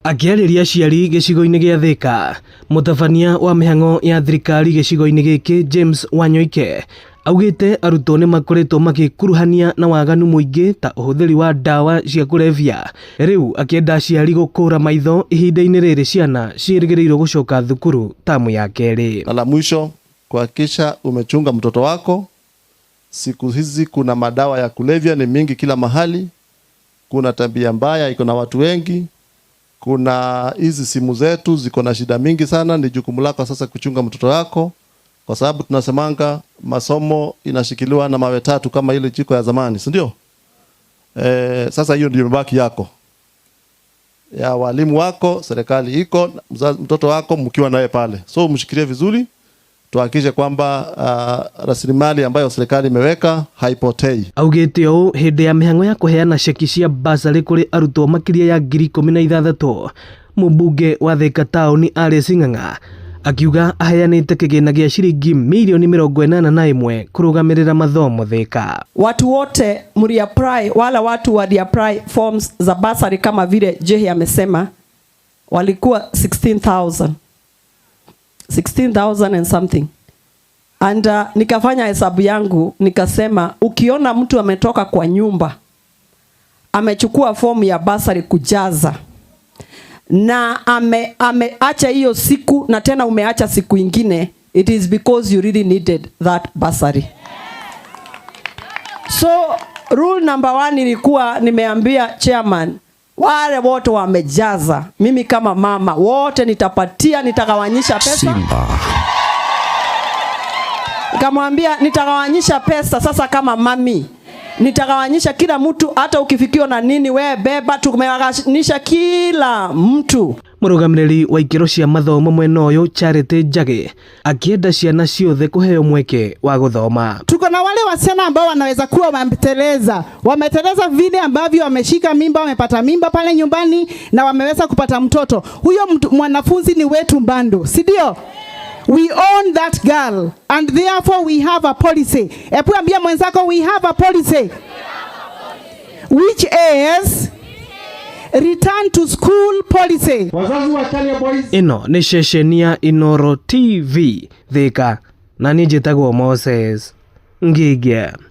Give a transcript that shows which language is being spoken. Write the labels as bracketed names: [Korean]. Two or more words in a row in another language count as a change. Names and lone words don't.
[Kikuyu] Akiarĩria aciari gĩcigo-inĩ gĩa Thika, mũtabania wa mĩhang'o ya thirikari gĩcigo-inĩ gĩkĩ James Wanyoike augĩte arutwo nĩ makoretwo magĩkuruhania na waganu mũingĩ ta ũhũthĩri wa ndawa cia kũrebia. Rĩu akĩenda aciari gũkũra maitho ihinda-inĩ rĩrĩ ciana ciĩrĩgĩrĩirwo gũcoka thukuru tamu ya kerĩ. [Swahili] Na la mwisho, kuhakikisha umechunga mtoto wako. Siku hizi kuna madawa ya kulevya ni mingi kila mahali. Kuna tabia mbaya iko na watu wengi. Kuna hizi simu zetu ziko na shida mingi sana. Ni jukumu lako sasa kuchunga mtoto wako, kwa sababu tunasemanga masomo inashikiliwa na mawe tatu kama ile jiko ya zamani, si ndio? Sasa hiyo ndio mbaki yako, ya walimu wako, serikali iko, mtoto wako mkiwa naye pale. So mshikilie vizuri, tuhakikishe kwamba rasilimali ambayo serikali imeweka haipotei. [Kikuyu] Augĩte ũũ hĩndĩ ya mĩhang'o ya kũheana ceki cia basarĩ kũrĩ arutwo makĩria ya 16,000. Mũmbunge wa Thika Town Alice Ng'ang'a akiuga aheanĩte kĩgĩna gĩa ciringi milioni 81 kũrũgamĩrĩra mathomo Thika. [Swahili] Watu wote mliapply, wala watu waliapply forms za basari kama vile Jehi amesema walikuwa 16,000 [English] and something. [Swahili] And nikafanya hesabu yangu nikasema, ukiona mtu ametoka kwa nyumba amechukua fomu ya basari kujaza na ameacha hiyo siku na tena umeacha siku ingine, [English] it is because you really needed that bursary. [Swahili] So [English] rule number [Swahili] 1 ilikuwa nimeambia chairman, wale wote wamejaza, mimi kama mama wote nitapatia, nitagawanyisha pesa. Simba. Nikamwambia nitagawanyisha pesa sasa kama mami. Nitagawanyisha kila mtu, hata ukifikiwa na nini we beba, tumegawanyisha kila mtu. [Kikuyu] Mũrũgamĩrĩri wa ikĩro cia mathomo mwena ũyũ Charity Njagi akienda ciana ciothe kũheo mweke wa gũthoma. [Swahili] Tuko na wale wasichana ambao wanaweza kuwa wameteleza vile ambavyo wameshika mimba, wamepata mimba pale nyumbani na wameweza kupata mtoto. Huyo mwanafunzi ni wetu Mbando, si ndio? [English] We own that girl and therefore we have a policy. [Swahili] Epuambia mwenzako [English] we have a policy which is return to school policy. [Kikuyu] Ino ni ceceni ya Inooro TV Thika na niĩ njĩtagwo Moses Ngigĩ.